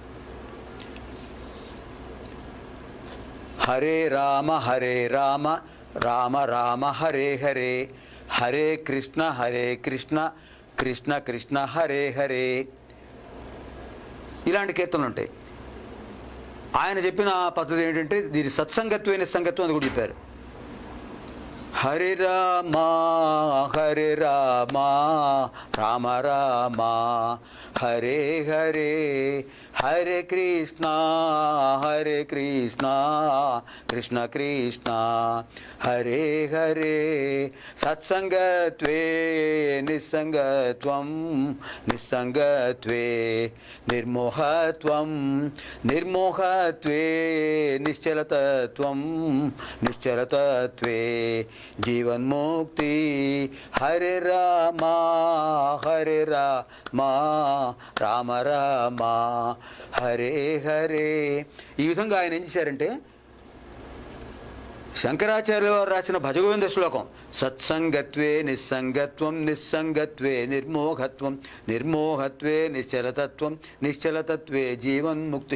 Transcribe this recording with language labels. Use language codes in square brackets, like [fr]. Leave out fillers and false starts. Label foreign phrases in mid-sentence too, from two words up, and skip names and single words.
[sa] హరే రామ రామ రామ హరే హరే, హరే కృష్ణ కృష్ణ కృష్ణ హరే హరే. [te] ఇలాంటి కీర్తనలు ఉంటాయి. ఆయన చెప్పిన పద్ధతి ఏంటంటే, దీని [sa] సత్సంగత్వే నిస్సంగత్వం [te] అని కూడా చెప్పారు. హరే రామ రామ రామ హరే హరే, హరే కృష్ణ కృష్ణ కృష్ణ హరే హరే. [sa] సత్సంగత్వే నిస్సంగత్వం నిర్మోహత్వం నిర్మోహత్వే నిశ్చలతత్వే జీవన్ముక్తి. హరే రామ రామ రామ హరే హరే. [te] ఈ విధంగా ఆయన ఏం చేశారంటే, శంకరాచార్యుల వారు రాసిన భజగోవింద శ్లోకం [sa] సత్సంగత్వే నిస్సంగత్వే నిర్మోహత్వే నిశ్చలతత్వే జీవన్ముక్తి.